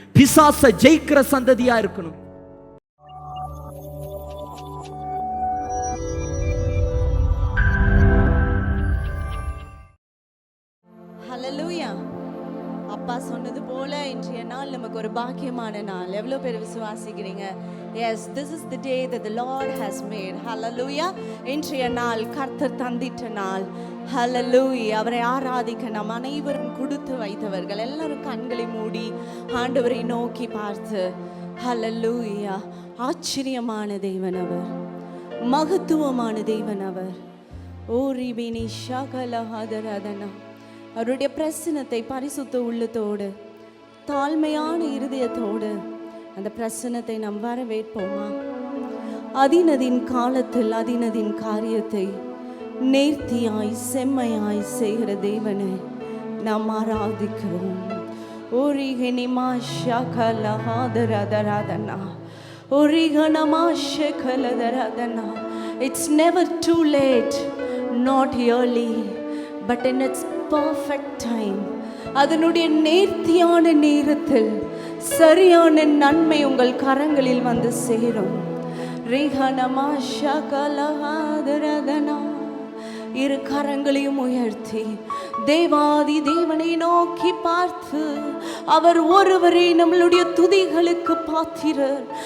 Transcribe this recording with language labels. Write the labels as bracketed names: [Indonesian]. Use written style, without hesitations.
[Tamil] பிசாசை ஜெயிக்கிற சந்ததியா இருக்கணும். ஹல்லேலூயா. அப்பா சொன்னது போல இன்றைய நாள் நமக்கு ஒரு பாக்கியமான நாள். எவ்வளவு பேர் விசுவாசிக்கிறீங்க? [English] Yes, this is the day that the Lord has made. [Tamil] Hallelujah. இன்றைய நாள் கர்த்தர் தந்திட்ட நாள். Hallelujah. அவரை ஆராதிக்க நாம் அனைவரும் கொடுத்து வைத்தவர்கள் எல்லாரும் கண்களை மூடி ஆண்டவரை நோக்கி பார்த்து Hallelujah. ஆச்சரியமான தேவன் அவர், மகத்துவமான தேவன் அவர். ஓ ரிபினி ஷகலஹதரதனா. அவருடைய பிரசன்னத்தை பரிசுத்த உள்ளத்தோடு தாழ்மையான இருதயத்தோடு அந்த பிரசன்னத்தை நாம் வரவேற்போமா? அதினதின் காலத்தில் அதினதின் காரியத்தை நேர்த்தியாய் செம்மையாய் செய்கிற தேவனை நாம் ஆராதிக்கிறோம். ஓரிகனிமா ஷகலஹதரதரதனா ஓரிகனமா ஷகலதரதனா. [English] It's never too late, not early, but in its perfect time. [Tamil] அதனுடைய நேர்த்தியான நேரத்தில் சரியான நன்மை உங்கள் கரங்களில் வந்து சேரும். ரிஹனமா ஷகலஹதரதனா. இரு கரங்களையும் உயர்த்தி தேவாதி தேவனை நோக்கி பார்த்து அவர் ஒருவரே நம்மளுடைய துதிகளுக்கு பாத்திரர்.